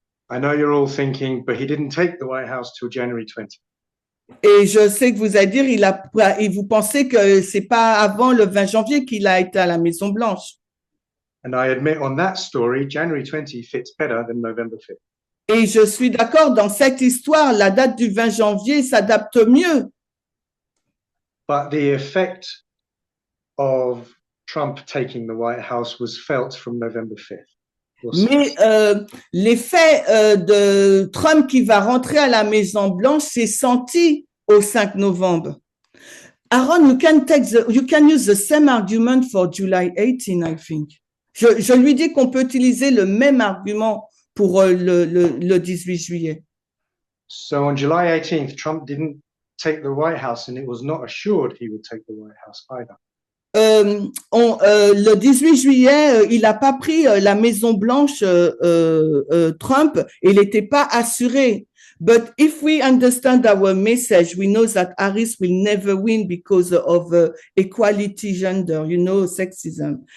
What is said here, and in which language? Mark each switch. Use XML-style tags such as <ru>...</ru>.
<en>I know you're all thinking, but he didn't take the White House till January 20th.</en> <fr>Et je sais que vous allez dire, et vous pensez que c'est pas avant le 20 janvier qu'il a été à la Maison Blanche.</fr> <en>And I admit on that story, January 20 fits better than November 5th.</en> <fr>Et je suis d'accord, dans cette histoire, la date du 20 janvier s'adapte mieux.</fr> <en>But the effect of Trump taking the White House was felt from November 5th.</en> <fr>Mais l'effet de Trump qui va rentrer à la Maison Blanche s'est senti au 5 novembre.</fr> <en>Aaron, you can use the same argument for July 18, I think.</en> <fr>Je lui dis qu'on peut utiliser le même argument pour le 18 juillet.</fr> <en>So on July 18th, Trump didn't take the White House, and it was not assured he would take the White House either.</en> <fr>Le 18 juillet, il n'a pas pris la Maison Blanche, Trump, il n'était pas assuré.</fr> <en>But if we understand our message, we know that Harris will never win because of equality gender, sexism.</en>